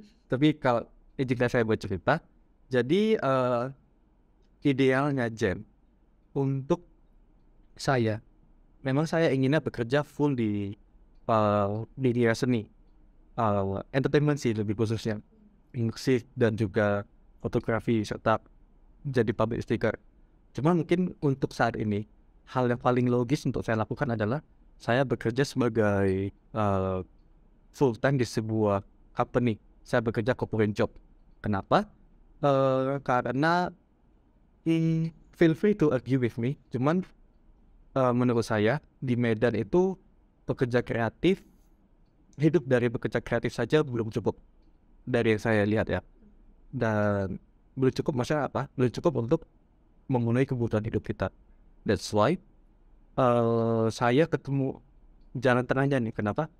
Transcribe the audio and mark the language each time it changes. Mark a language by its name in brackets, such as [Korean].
[Indonesian] Tapi kalau jika saya buat cerita, jadi idealnya Jen untuk saya, memang saya inginnya bekerja full di dunia seni, entertainment sih lebih khususnya, musik dan juga fotografi serta jadi public speaker. Cuma mungkin untuk saat ini hal yang paling logis untuk saya lakukan adalah saya bekerja sebagai full time di sebuah company. Saya bekerja corporate job. Kenapa? [English] Karena feel free to argue with me. [Indonesian] Cuman menurut saya di Medan itu pekerja kreatif, hidup dari bekerja kreatif saja belum cukup dari yang saya lihat ya. Dan belum cukup, maksudnya apa? Belum cukup untuk memenuhi kebutuhan hidup kita. [English] That's why [Indonesian] saya ketemu jalan tengahnya nih. Kenapa?